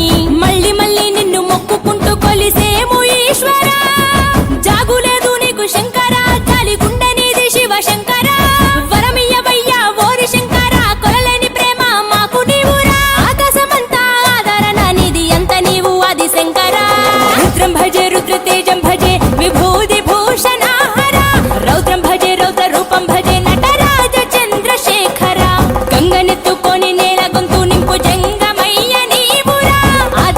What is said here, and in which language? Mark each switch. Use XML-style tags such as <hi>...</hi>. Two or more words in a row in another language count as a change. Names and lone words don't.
<te>మళ్ళీ మళ్ళీ నిన్ను మొక్కుకుంటూ కొలిసేము ఈశ్వర జాగులేదు నీకు శంకర జాలి గుండె నీది శివ శంకర వరమియ్యవయ్యా ఓరి శంకర కొలలేని ప్రేమ మాకు నీవురా ఆకాశమంతా ఆదరణ నీది అంత నీవు ఆది శంకర</te> <sa>रुद्रं भजे रुद्र तेजं भजे विभूति भूषण हरा रौद्रं भजे रौद्र रूपं भजे नटराज चंद्रशेखर</sa> <te>గంగనెత్తుకొని నేల గొంతు నింపు జంగమయ్య నీవురా</te>